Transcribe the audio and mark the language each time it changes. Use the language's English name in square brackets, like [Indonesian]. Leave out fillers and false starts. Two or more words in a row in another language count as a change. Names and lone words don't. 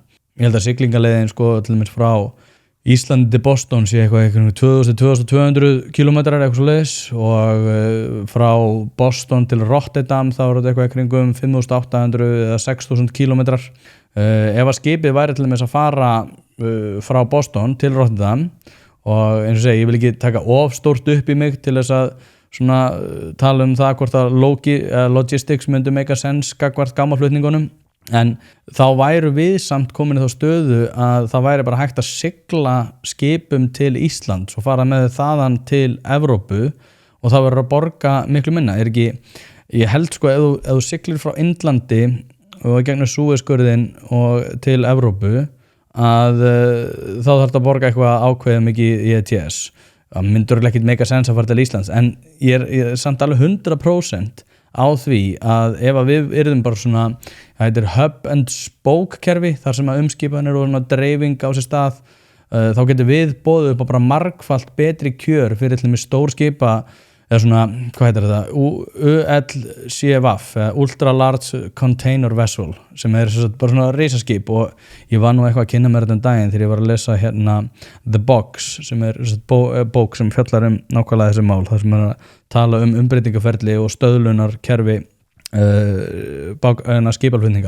[Icelandic] Ég held að siglingaleiðin til dæmis frá Íslandi til Boston sé eitthvað 2200 kilometrar eitthvað svoleiðis og frá Boston til Rotterdam þá þetta eitthvað kringum 5800 eða 6000 kilometrar. Ef að skipið væri til þess að fara frá Boston til Rotterdam og eins og segi, ég vil ekki taka of stórt upp í mig til þess að tala það hvort að logistics myndi [English] make a sense [Icelandic] gagnvart gámaflutningunum. En þá væru við samt komin í þá stöðu að það væri bara hægt að sigla skipum til Íslands og fara með þaðan til Evrópu og það verður að borga miklu minna. Ég held ef þú siglir frá Indlandi og gegnum Suezskurðinn og til Evrópu að þá þarf það að borga eitthvað ákveðið mikið í ETS. Það myndur ekki [English] make a sense [Icelandic] að fara til Íslands en ég samt alveg 100% á því að ef að við yrðum bara það heitir [English] hub and spoke [Icelandic] kerfi þar sem að umskipanir og dreifing á sér stað þá getum við boðið upp á bara margfalt betri kjör fyrir til með stór skipa eða svona, hvað heitir þetta, ULCVF, [English] Ultra Large Container Vessel, [Icelandic] sem bara svona risaskip og ég var nú eitthvað að kynna mér þetta daginn þegar ég var að lesa hérna The Box, sem bók sem fjallar nákvæmlega þessi mál, þar sem að tala umbreytingaferli og stöðlunarkerfi skipalflutninga.